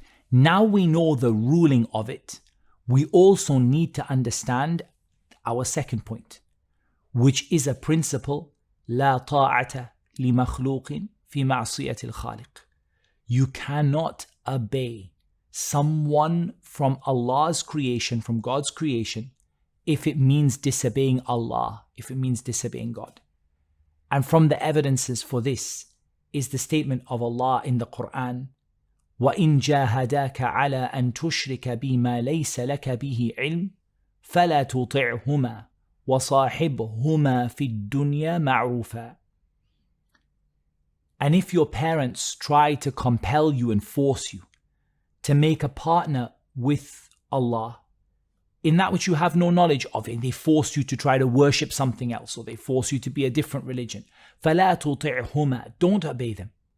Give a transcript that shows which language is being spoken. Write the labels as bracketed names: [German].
[English] Now we know the ruling of it, we also need to understand our second point, which is a principle, [Arabic] لا طاعة لمخلوق في معصية الخالق. [English] You cannot obey someone from Allah's creation, from God's creation, if it means disobeying Allah, if it means disobeying God. And from the evidences for this is the statement of Allah in the Quran, [Arabic] وَإِن جَاهَدَاكَ عَلَىٰ أَن تُشْرِكَ بِمَا لَيْسَ لَكَ بِهِ عِلْمٍ فَلَا تُطِعْهُمَا وَصَاحِبْهُمَا فِي الدُّنْيَا مَعْرُوفًا. [English] And if your parents try to compel you and force you to make a partner with Allah in that which you have no knowledge of, and they force you to try to worship something else, or they force you to be a different religion, [Arabic] فَلَا تُطِعْهُمَا, [English] don't obey them.